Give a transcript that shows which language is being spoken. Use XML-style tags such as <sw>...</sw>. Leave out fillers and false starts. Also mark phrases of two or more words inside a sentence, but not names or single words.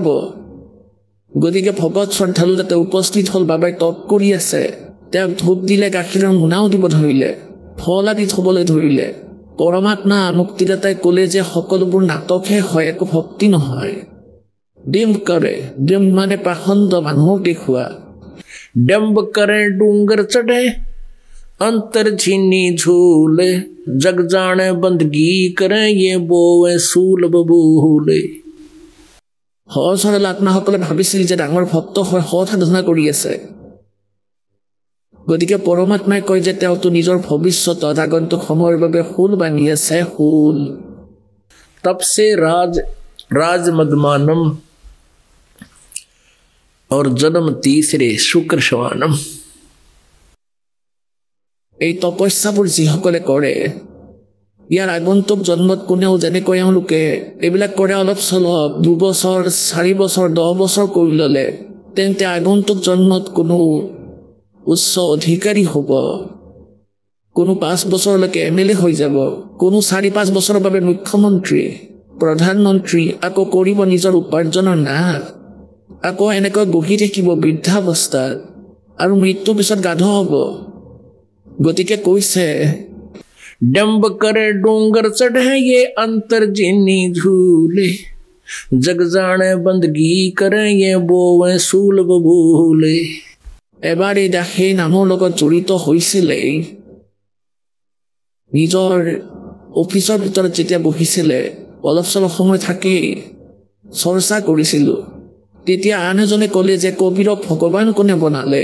<as>গতিকে ভকত শ্ৰদ্ধালু তাতে উপস্থিত হ'ল। বাবাই তপ কৰি আছে, তেওঁক ধূপ দিলে, গাখীৰৰ মোনাও দিব ধৰিলে, ফল আদি থবলৈ ধৰিলে। পৰমাত্মা মুক্তিদাতাই ক'লে যে সকলোবোৰ নাটকহে হয়, একো ভক্তি নহয়। ডিম্ব কৰে, ডিম্ব মানে পাখণ্ড, মানুহক দেখুওৱা।</as> <hi>डंब करे डूंगर चढ़े अंतर छीनी झूले, जग जाने बंदगी करे ये बोवे सूल बबूले।</hi> <as>সহজ সৰল আত্মাসকলে ভাবিছিল যে ডাঙৰ ভক্ত হৈ সৎ সাধনা কৰি আছে। গতিকে পৰমাত্মাই কয় যে তেওঁতো নিজৰ ভৱিষ্যতত আগন্তুক সময়ৰ বাবে ফুল বান্ধি আছে, ফুল।</as> <hi>तब से राज मदमानम और जन्म तीसरे शुक्र शवानम।</hi> <as>এই তপস্যাবোৰ যিসকলে কৰে, ইয়াৰ আগন্তুক জন্মত কোনেও যেনেকৈ এওঁলোকে এইবিলাক কৰে, অলপ চলপ 2 বছৰ 4 বছৰ 10 বছৰ কৰি ল'লে, তেন্তে আগন্তুক জন্মত কোনো উচ্চ অধিকাৰী হ'ব, কোনো 5 বছৰলৈকে MLA হৈ যাব, কোনো 4-5 বছৰৰ বাবে মুখ্যমন্ত্ৰী, প্ৰধানমন্ত্ৰী, আকৌ কৰিব নিজৰ উপাৰ্জনৰ নাশ, আকৌ এনেকৈ বহি থাকিব বৃদ্ধাৱস্থাত, আৰু মৃত্যুৰ পিছত গাধ হ'ব। গতিকে কৈছে,</as> <hi>डंब करे डूंगर चढ़े ये अंतर जिनी झूले, जग जाने बंदगी करे ये बोवे सूल बबूले।</hi> <as>এবাৰ এই দাসে নামৰ লগত জড়িত হৈছিলেই। নিজৰ অফিচৰ ভিতৰত যেতিয়া বহিছিলে, অলপ চলপ সময় থাকি চৰ্চা কৰিছিলোঁ, তেতিয়া আন এজনে ক'লে যে কবিৰক ভগৱান কোনে বনালে?</as>